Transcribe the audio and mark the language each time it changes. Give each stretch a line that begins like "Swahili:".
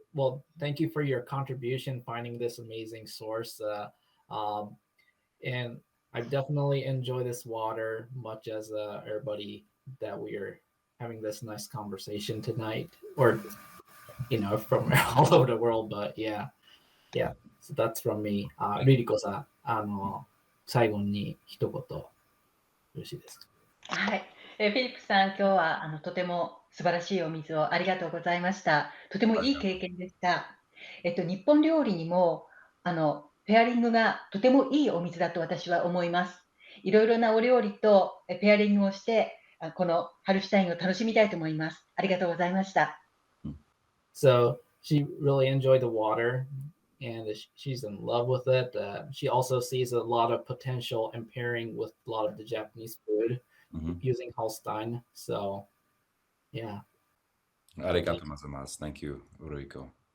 English: Well, thank you for your contribution finding this amazing source. And I definitely enjoy this water much as everybody that we are having this nice conversation tonight, or from all over the world. But yeah. So that's from me.
Japanese: Ruriko さん、最後に一言よろしいですか？はい。フィリップさん、今日はとても素晴らしいお水をありがとうございました。とてもいい経験でした。日本料理にもペアリングがとてもいいお水だと私は思います。いろいろなお料理とペアリングをして、このハルシュタインを楽しみたいと思います。ありがとうございました。
English: So she really enjoyed the water, and she's in love with it. She also sees a lot of potential in pairing with a lot of the Japanese food using Hallstein. So, yeah.
Japanese: Arigato gozaimasu.
English: Thank you, Ruriko.